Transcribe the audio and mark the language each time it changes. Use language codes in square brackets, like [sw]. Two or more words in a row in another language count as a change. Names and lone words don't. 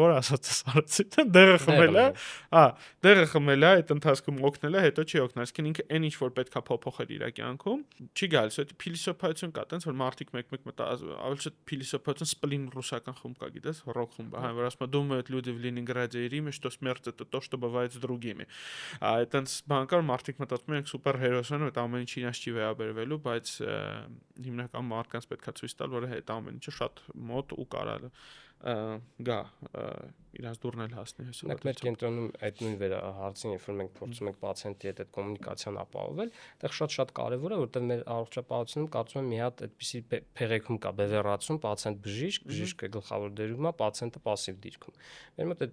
[hy] որ ասած արեցի, դեղը խմել է, դեղը խմել է, այդ ընթացքում օգնել է, հետո չի օգնել, այսինքն ինքը այն ինչ որ պետքա փոփոխել իր կյանքում, չի գալիս, այդ փիլիսոփայություն կա, տենց որ մարդիկ մեկ-մեկ ավելի շատ փիլիսոփայություն սպլին ռուսական խումբ կա, գիտես, ռոք խումբը, հա, որ ասում է [ru] думают люди в Ленинграде и Риме, что смерть это то, что бывает с другими։ [hy] Այդտենց բանկար մարդիկ մտածում են սուպեր հերոս են, այդ ամեն ինչի իրաց չի վերաբերվելու, բայց հիմնական մարդկանց պետքա ցույց տալ, որ այդ ամեն ինչը շատ մոտ ու կարալ գա իրաց դուրնել հասնի հեսա։ Մենք մեր կենտրոնում այդ նույն հարցին, երբ որ մենք փորձում ենք պացիենտի հետ այդ կոմունիկացիան ապահովել, այդտեղ շատ կարևոր է, որտեղ մեր առողջապահությունում կարծում եմ մի հատ այդպիսի փեղեքում կա, բևեռացում, պացիենտ բժիշկը գլխավոր դերում է, պացիենտը пассив դիրքում։ Մեր մոտ